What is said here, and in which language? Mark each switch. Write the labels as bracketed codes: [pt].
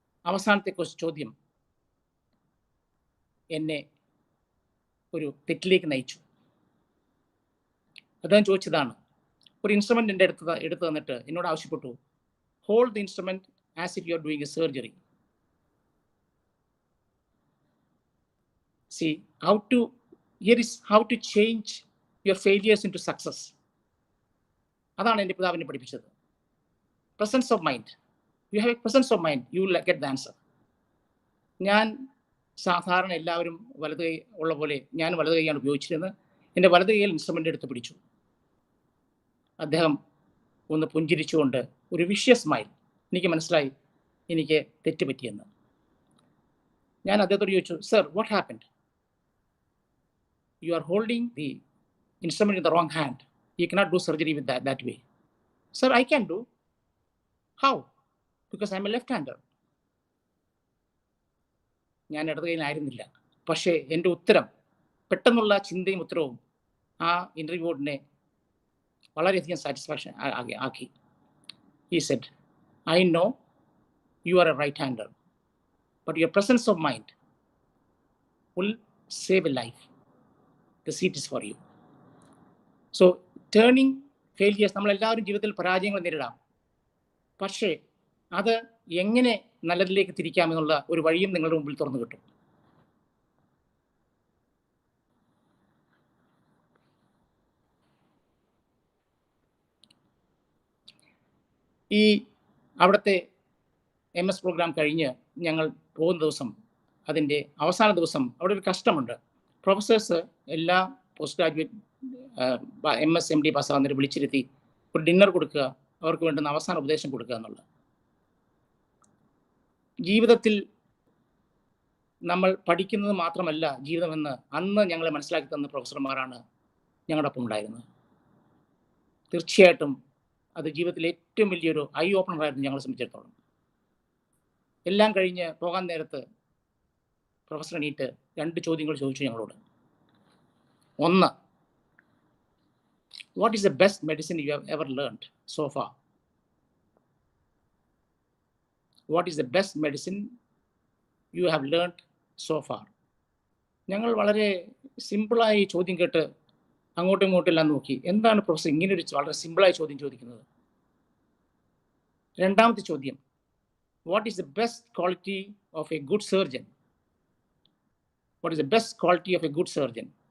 [ml] അവസാനത്തെ ചോദ്യം എന്നെ ഒരു തെറ്റിലേക്ക് നയിച്ചു. അദ്ദേഹം ചോദിച്ചതാണ്, ഒരു ഇൻസ്ട്രുമെൻ്റ് എൻ്റെ എടുത്ത് തന്നിട്ട് എന്നോട് ആവശ്യപ്പെട്ടു, [en] Hold the instrument as if you are doing a surgery. See, here is how to change your failures into success. [ml] അതാണ് എൻ്റെ പിതാവിനെ പഠിപ്പിച്ചത്. [en] Presence of mind. You have a presence of mind, you will get the answer. [ml] ഞാൻ സാധാരണ എല്ലാവരും വലത് കൈ ഉള്ള പോലെ ഞാൻ വലത് കൈയാണ് ഉപയോഗിച്ചിരുന്നത്. എൻ്റെ വലത് കൈയിൽ ഇൻസ്ട്രുമെൻ്റ് എടുത്ത് പിടിച്ചു. അദ്ദേഹം ഒന്ന് പുഞ്ചിരിച്ചുകൊണ്ട് ഒരു വിഷ്യസ് സ്മൈൽ. എനിക്ക് മനസ്സിലായി എനിക്ക് തെറ്റ് പറ്റിയെന്ന്. ഞാൻ അദ്ദേഹത്തോട് ചോദിച്ചു, sir, [en] What happened? You are holding the instrument in the wrong hand. You cannot do surgery with that way. Sir, I can do. How? Because I'm a left-hander. [ml] ഞാൻ ഇടത് കൈയിലായിരുന്നില്ല. പക്ഷേ എൻ്റെ ഉത്തരം, പെട്ടെന്നുള്ള ചിന്തയും ഉത്തരവും ആ ഇൻ്റർവ്യൂ ബോർഡിനെ വളരെയധികം സാറ്റിസ്ഫാക്ഷൻ ആക്കി. [en] He said, I know you are a right-hander, but your presence of mind will save a life. The seat is for you. So turning failures, [ml] നമ്മളെല്ലാവരും ജീവിതത്തിൽ പരാജയങ്ങൾ നേരിടാം. പക്ഷേ അത് എങ്ങനെ നല്ലതിലേക്ക് തിരിക്കാമെന്നുള്ള ഒരു വഴിയും നിങ്ങളുടെ മുമ്പിൽ തുറന്നു കിട്ടും. ഈ അവിടുത്തെ MS പ്രോഗ്രാം കഴിഞ്ഞ് ഞങ്ങൾ പോകുന്ന ദിവസം, അതിൻ്റെ അവസാന ദിവസം അവിടെ ഒരു കഷ്ടമുണ്ട്. പ്രൊഫസേഴ്സ് എല്ലാ പോസ്റ്റ് ഗ്രാജുവേറ്റ് MS MD പാസ്സാകുന്നവരെ വിളിച്ചിരുത്തി ഒരു ഡിന്നർ കൊടുക്കുക, അവർക്ക് വേണ്ടുന്ന അവസാന ഉപദേശം കൊടുക്കുക എന്നുള്ളത്. ജീവിതത്തിൽ നമ്മൾ പഠിക്കുന്നത് മാത്രമല്ല ജീവിതമെന്ന് അന്ന് ഞങ്ങളെ മനസ്സിലാക്കി തന്ന പ്രൊഫസർമാരാണ് ഞങ്ങളുടെ ഒപ്പം ഉണ്ടായിരുന്നത്. തീർച്ചയായിട്ടും അത് ജീവിതത്തിലെ ഏറ്റവും വലിയൊരു ഐ ഓപ്പണറായിരുന്നു ഞങ്ങളെ സംബന്ധിച്ചിടത്തോളം. എല്ലാം കഴിഞ്ഞ് പോകാൻ നേരത്ത് പ്രൊഫസർ എണീറ്റ് 2 ചോദ്യങ്ങൾ ചോദിച്ചു ഞങ്ങളോട്. [en] ഒന്ന്, what is the best medicine you have ever learned so far? What is the best medicine you have learned so far? [ml] ഞങ്ങൾ വളരെ സിമ്പിളായി ചോദ്യം കേട്ട് അങ്ങോട്ടും ഇങ്ങോട്ടും എല്ലാം നോക്കി. എന്താണ് പ്രൊഫസർ ഇങ്ങനൊരു വളരെ സിമ്പിളായ ചോദ്യം ചോദിക്കുന്നത്? രണ്ടാമത്തെ ചോദ്യം, [en] what is the best quality of a good surgeon? What is the best quality of a good surgeon?